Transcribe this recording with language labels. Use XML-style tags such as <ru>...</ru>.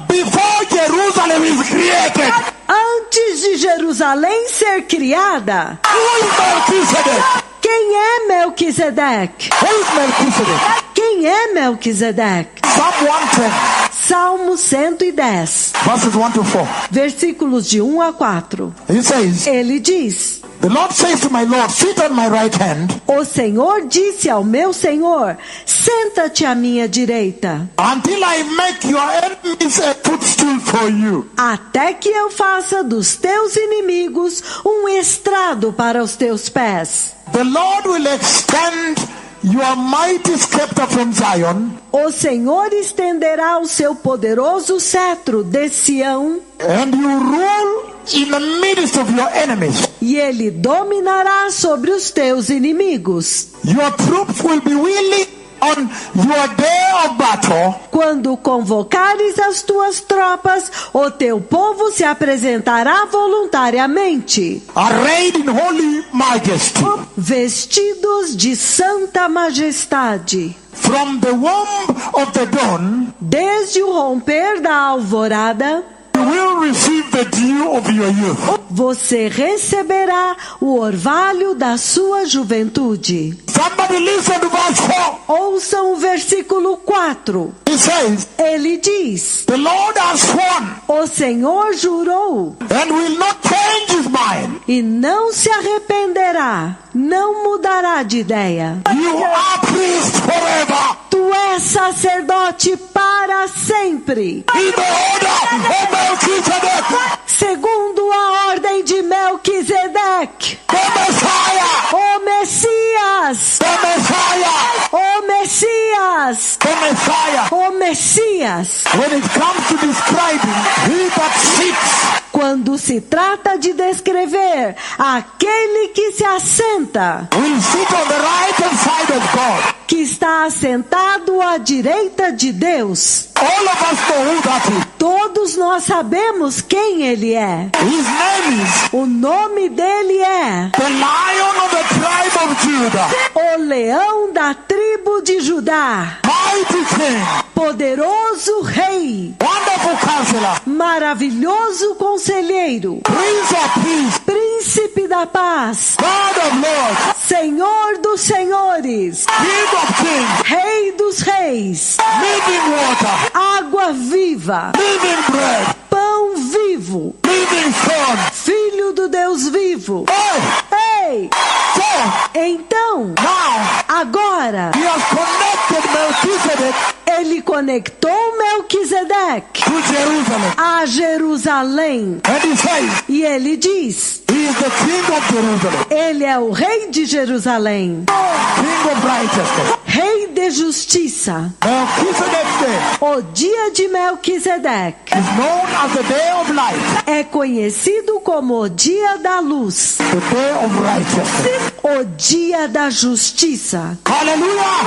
<en>Before Jerusalem is created,</en> <pt>Antes de Jerusalém ser criada,</pt> <en>who is Melchizedek?</en> <pt>quem é Melquisedeque?</pt> <en>Who is Melchizedek?</en> <pt>Quem é Melquisedeque?</pt> <en>Psalm 110,</en> <pt>Salmo 110,</pt> <en>verses 1 to 4.</en> <pt>versículos de 1 a 4.</pt> <en>He says,</en> <pt>Ele diz:</pt> <en>the Lord says to my Lord, sit on my right hand</en> <pt>o Senhor disse ao meu Senhor: senta-te à minha direita,</pt> <en>until I make your enemies a footstool for you.</en> <pt>até que eu faça dos teus inimigos um estrado para os teus pés.</pt> <en>The Lord will extend your mighty scepter from Zion,</en> <pt>O Senhor estenderá o seu poderoso cetro de Sião,</pt> <en>and you rule in the midst of your enemies.</en> <pt>e ele dominará sobre os teus inimigos.</pt> <en>Your troops will be willing on your day of battle.</en> <pt>Quando convocares as tuas tropas, o teu povo se apresentará voluntariamente,</pt> <en>Arrayed in holy majesty.</en> <pt>vestidos de santa majestade.</pt> <en>From the womb of the dawn,</en> <pt>Desde o romper da alvorada,</pt> <en>you will receive the dew of your youth.</en> <pt>você receberá o orvalho da sua juventude.</pt> <en>Somebody listen to verse 4.</en> <pt>Ouçam o versículo 4.</pt> <en>He says,</en> <pt>Ele diz:</pt> <en>the Lord has sworn</en> <pt>o Senhor jurou</pt> <en>and will not change his mind.</en> <pt>e não se arrependerá, não mudará de ideia.</pt> <en>You are priest forever.</en> <pt>Tu és sacerdote para sempre,</pt> <en>In the order of Melchizedek,</en> <pt>segundo a ordem de Melquisedeque.</pt> <en>the Messiah,</en> <pt>O Messias,</pt> <en>the Messiah,</en> <pt>o Messias,</pt> <en>the Messiah.</en> <pt>o Messias.</pt> <en>When it comes to describing he that sits</en> <pt>Quando se trata de descrever aquele que se assenta,</pt> <en>will sit on the right hand side of God.</en> <pt>que está assentado à direita de Deus.</pt> <en>All of us know who that is.</en> <pt>Todos nós sabemos quem ele é.</pt> <en>His name is</en> <pt>O nome dele é</pt> <en>the Lion of the tribe of Judah.</en> <pt>o leão da tribo de Judá.</pt> <en>Mighty King.</en> <pt>Poderoso rei.</pt> <en>Wonderful Counselor.</en> <pt>Maravilhoso conselheiro.</pt> <en>Prince of Peace.</en> <pt>Príncipe da paz.</pt> <en>God of Lords.</en> <pt>Senhor dos senhores.</pt> <en>King of Kings.</en> <pt>Rei dos reis.</pt> <en>Living water.</en> <pt>Água viva.</pt> <en>Living bread.</en> <pt>Pão vivo.</pt> <en>Living Son.</en> <pt>Filho do Deus vivo.</pt> <en>Oh,</en> <pt>Ei!</pt> <en>so</en> <pt>Então,</pt> <en>now</en> <pt>agora,</pt> <en>he has connected Melchizedek</en> <pt>ele conectou Melquisedeque</pt> <en>to Jerusalem.</en> <pt>a Jerusalém.</pt> <en>And he says,</en> <pt>E ele diz,</pt> <en>he is the King of Jerusalem.</en> <pt>ele é o rei de Jerusalém.</pt> <en>King of righteousness.</en> <pt>Rei de justiça.</pt> <en>Melchizedek's day</en> <pt>O dia de Melquisedeque</pt> <en>is known as the day of light.</en> <pt>é conhecido como o dia da luz.</pt> <en>The day of righteousness.</en> <pt>O dia da justiça.</pt> <en>Hallelujah.</en>